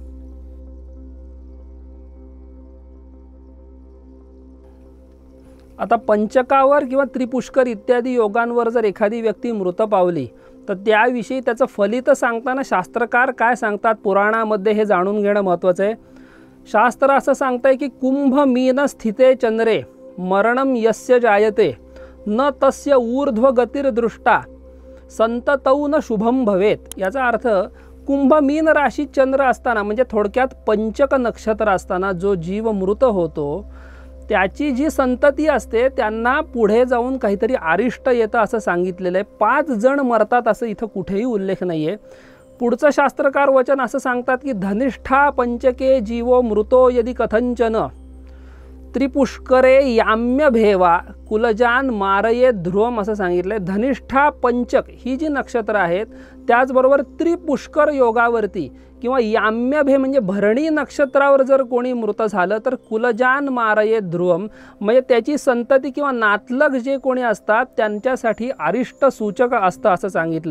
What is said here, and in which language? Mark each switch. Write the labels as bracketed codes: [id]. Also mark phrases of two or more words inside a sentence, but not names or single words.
[mr] आता पंचकावर किंवा त्रिपुष्कर इत्यादी योगांवर जर एखादी व्यक्ती मृत पावली तर त्याविषयी त्याचं फलित सांगताना शास्त्रकार काय सांगतात पुराणामध्ये हे जाणून घेणं महत्त्वाचं आहे। शास्त्र असं सांगतंय की [sa] कुंभ मीन स्थिते चंद्रे मरणम यस्य जायते न तस्य ऊर्ध्व गतिर्दृष्टा संततौ न शुभम भवेत। [mr] याचा अर्थ कुंभ मीन राशीत चंद्र असताना म्हणजे थोडक्यात पंचक नक्षत्र असताना जो जीव मृत होतो त्याची जी संतती असते त्यांना पुढे जाऊन काहीतरी अरिष्ट येतं असं सांगितलेलं आहे। 5 जण मरतात असं इथं कुठेही उल्लेख नाही आहे। पुढचं शास्त्रकार वचन असं सांगतात की [sa] धनिष्ठा पंचके जीवो मृतो यदि कथंचन त्रिपुष्करे याम्य भेवा कुलजान मारये ध्रुवम [mr] असं सांगितलंय। धनिष्ठा पंचक ही जी नक्षत्र आहेत त्याचबरोबर त्रिपुष्कर योगावरती किंवा याम्यभे म्हणजे भरणी नक्षत्रावर जर कोणी मृत झालं तर [sa] कुलजान मारये ध्रुवम [mr] म्हणजे त्याची संतती किंवा नातलग जे कोणी असतात त्यांच्यासाठी अरिष्ट सूचक असतं असं सांगितलंय।